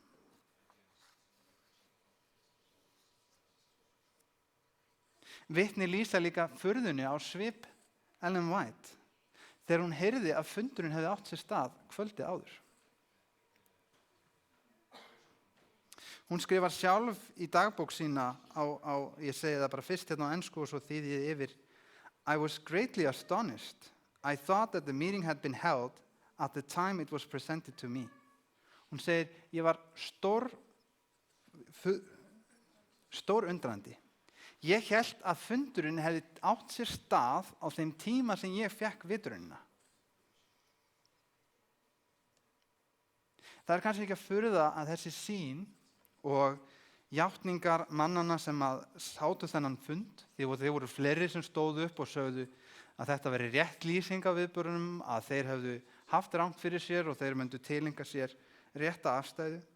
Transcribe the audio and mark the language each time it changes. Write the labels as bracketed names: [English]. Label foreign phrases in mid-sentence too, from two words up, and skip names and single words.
[Icelandic] Vitni lýsa líka furðunni á svip Ellen White þegar hún heyrði að fundurinn hefði átt sér stað kvöldi áður. Hún skrifar sjálf í dagbók sína ég segi það bara fyrst hérna á ensku og svo þýði ég yfir. [English] I was greatly astonished. I thought that the meeting had been held at the time it was presented to me. [Icelandic] Hún segir, ég var stór undrandi. Ég hélt að fundurinn hefði átt sér stað á þeim tíma sem ég fékk vitrunina. Það er kannski ekki að furða að þessi sýn og játningar mannanna sem að sátu þennan fund, þeir voru fleiri sem stóðu upp og sögðu að þetta veri rétt lýsing af viðburðunum, að þeir hefðu haft rangt fyrir sér og þeir myndu tileinkað sér rétta afstæðu.